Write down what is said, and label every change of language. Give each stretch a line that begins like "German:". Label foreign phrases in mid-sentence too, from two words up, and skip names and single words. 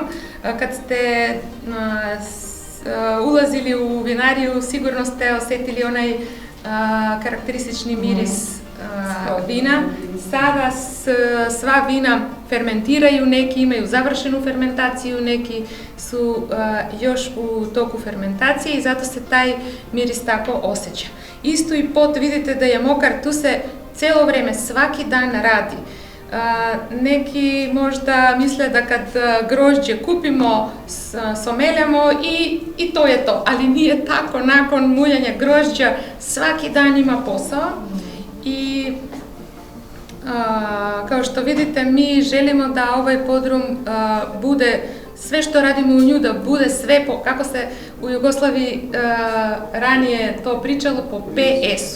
Serbian: Кад сте улазили у винарiju, сигурно сте осетили онај карактеристични мирис вина. Сада сва вина ферментирају, неки имају завршену ферментацију, неки су још у току ферментација и зато се тај мирис тако осеќа. Исто и пот видите да е мокар, ту се celo vreme, svaki dan radi. Neki možda misle da kad grožđe kupimo, someljamo i to je to, ali nije tako. Nakon muljanja grožđa svaki dan ima posao i kao što vidite, mi želimo da ovaj podrum bude, sve što radimo u nju, da bude sve kako se u Jugoslaviji ranije to pričalo, po PS-u.